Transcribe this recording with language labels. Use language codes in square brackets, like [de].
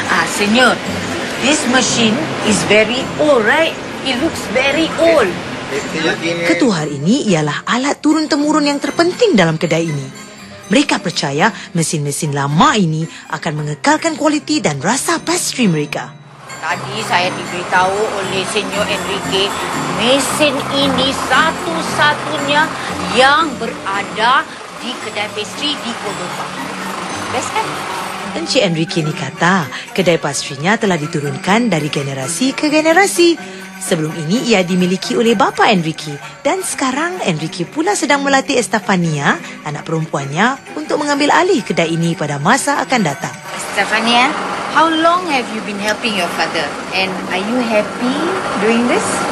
[en] Senyor, this machine is very old, right? It looks very old. [ms] Ketua hari ini ialah alat turun-temurun yang terpenting dalam kedai ini. Mereka percaya mesin-mesin lama ini akan mengekalkan kualiti dan rasa pastry mereka. Tadi saya diberitahu oleh Senyor Enrique, mesin ini satu-satunya yang berada di kedai pastry di Cordoba. Best kan? Encik Enrique ni kata, kedai pastrinya telah diturunkan dari generasi ke generasi. Sebelum ini ia dimiliki oleh bapa Enrique dan sekarang Enrique pula sedang melatih Estefania, anak perempuannya, untuk mengambil alih kedai ini pada masa akan datang. [en] Estefania, how long have you been helping your father? And are you happy doing this?